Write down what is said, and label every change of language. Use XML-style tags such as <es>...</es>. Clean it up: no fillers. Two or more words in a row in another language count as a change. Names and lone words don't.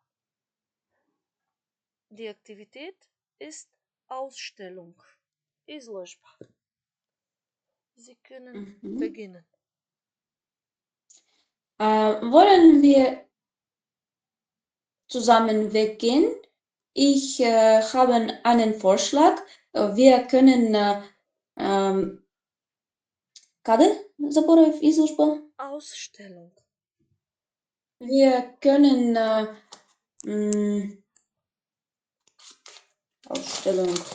<de>Die Aktivität ist Ausstellung, изложба. Sie können beginnen. Wollen wir zusammen weggehen? Ich habe einen Vorschlag. Wir können</de> <mk>Каде заборавив изложба?</mk> <de>Ausstellung. Wir können Ausstellung.</de>